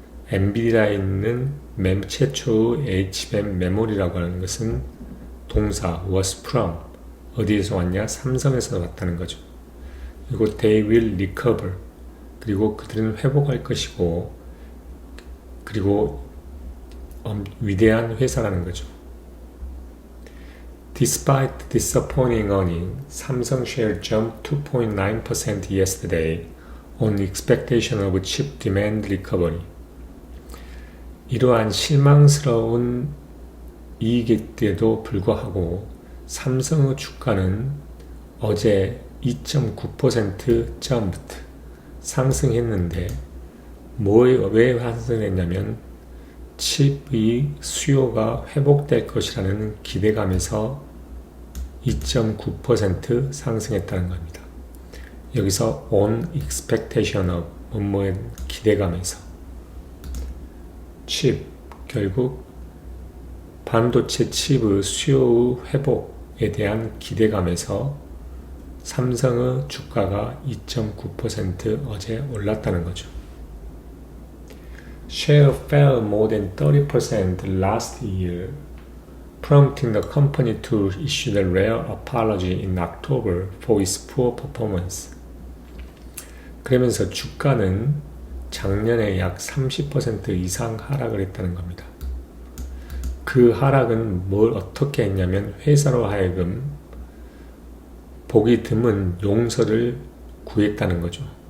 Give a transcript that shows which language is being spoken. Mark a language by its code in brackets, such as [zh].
[ko] 엔비디아에 있는 최초의 HBM 메모리라고 하는 것은 동사 [en] was from [ko] 어디에서 왔냐? 삼성에서 왔다는 거죠. 그리고 [en] they will recover [ko] 그리고 그들은 회복할 것이고 그리고 위대한 회사라는 거죠. [en] Despite disappointing earnings, Samsung share jumped 2.9% yesterday on expectation of chip demand recovery. [ko] 이러한 실망스러운 이익에도 불구하고 삼성의 주가는 어제 2.9% jumped 상승했는데 왜 상승했냐면 칩의 수요가 회복될 것이라는 기대감에서 2.9% 상승했다는 겁니다. 여기서 [en] on expectation of [ko] 뭐뭐의 기대감에서 칩 결국 반도체 칩의 수요의 회복에 대한 기대감에서 삼성의 주가가 2.9% 어제 올랐다는 거죠. [en] Share fell more than 30% last year, prompting the company to issue the rare apology in October for its poor performance. [ko] 그러면서 주가는 작년에 약 30% 이상 하락을 했다는 겁니다. 그 하락은 뭘 어떻게 했냐면 회사로 하여금 보기 드문 용서를 구했다는 거죠.